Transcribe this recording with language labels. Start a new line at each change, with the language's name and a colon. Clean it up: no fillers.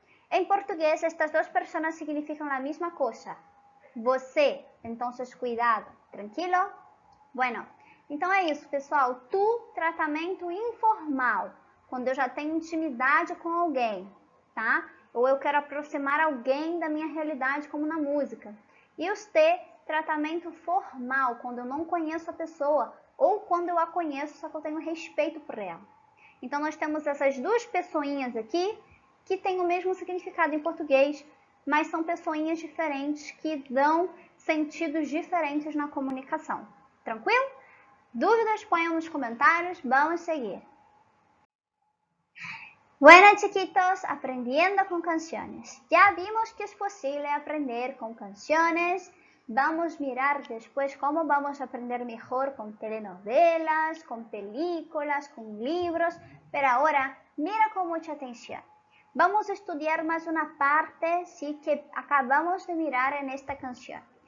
Spanish: En portugués, estas dos personas significan la misma cosa.
Portuguese: Você, entonces cuidado, tranquilo? Bueno, então é isso, pessoal. Tu, tratamento informal, quando eu já tenho intimidade com alguém, tá? Ou eu quero aproximar alguém da minha realidade, como na música. E os te, tratamento formal, quando eu não conheço a pessoa, ou quando eu a conheço, só que eu tenho respeito por ela. Então nós temos essas duas pessoinhas aqui, que têm o mesmo significado em português, mas são pessoinhas diferentes que dão sentidos diferentes na comunicação. Tranquilo? Dúvidas, ponham nos comentários, vamos seguir.
Spanish: Bueno, chiquitos, aprendiendo con canciones. Ya vimos que es posible aprender con canciones. Vamos a mirar después cómo vamos a aprender mejor con telenovelas, con películas, con libros. Pero ahora, mira con mucha atención. Vamos a estudiar más una parte, sí, que acabamos de mirar en esta canción.